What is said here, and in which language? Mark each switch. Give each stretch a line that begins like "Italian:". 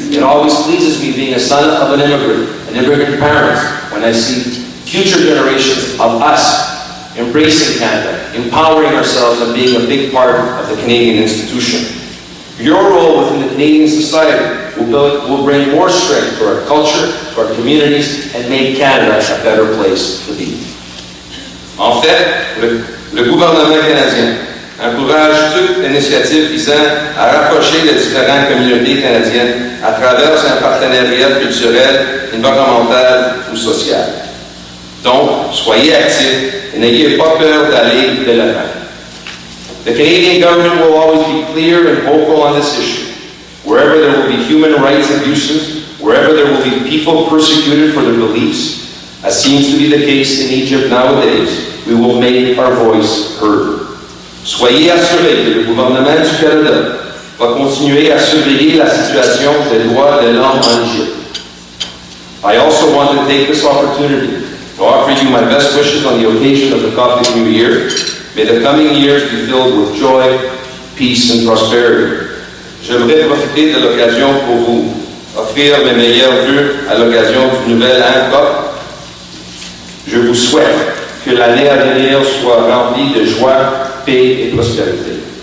English: It always pleases me, being a son of an immigrant parents, when I see future generations of us embracing Canada, empowering ourselves and being a big part of the Canadian institution. Your role within the Canadian society will bring more strength to our culture, to our communities, and make Canada a better place to be.
French: En fait, le gouvernement canadien encourage toute initiative visant à rapprocher les différentes communautés canadiennes à travers un partenariat culturel, environnemental ou social. Donc, soyez actifs et n'ayez pas peur d'aller de l'avant.
English: The Canadian government will always be clear and vocal on this issue. Wherever there will be human rights abuses, wherever there will be people persecuted for their beliefs, as seems to be the case in Egypt nowadays, we will make our voice heard.
French: Soyez assurés que le gouvernement du Canada va continuer à surveiller la situation des droits de l'homme en Égypte.
English: I also want to take this opportunity to offer you my best wishes on the occasion of the Coptic New Year. May the coming years be filled with joy, peace, and prosperity.
French: J'aimerais profiter de l'occasion pour vous offrir mes meilleurs vœux à l'occasion du nouvel an Copte. Je vous souhaite que l'année à venir soit remplie de joie, paix et prospérité.